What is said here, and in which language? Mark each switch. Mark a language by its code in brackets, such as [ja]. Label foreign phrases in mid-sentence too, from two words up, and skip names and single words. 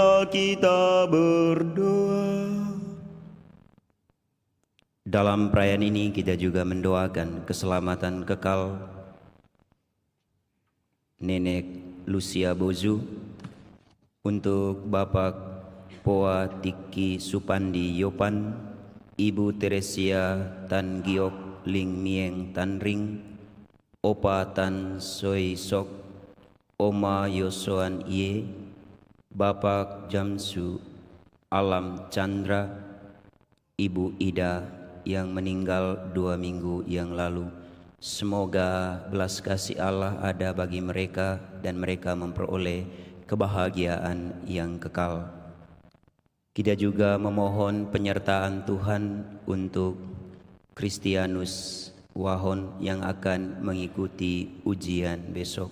[id] kita berdoa. Dalam perayaan ini kita juga mendoakan keselamatan kekal Nenek Lucia Bozu, untuk Bapak Poa Tiki Supandi Yopan, Ibu Teresia Tan Giok Ling Mieng Tan Ring, Opa Tan Soi Sok, Oma Yosoan Ye, Bapak Jamsu Alam Chandra, Ibu Ida yang meninggal 2 minggu yang lalu. Semoga belas kasih Allah ada bagi mereka dan mereka memperoleh kebahagiaan yang kekal. Kita juga memohon penyertaan Tuhan untuk Kristianus Wahon yang akan mengikuti ujian besok.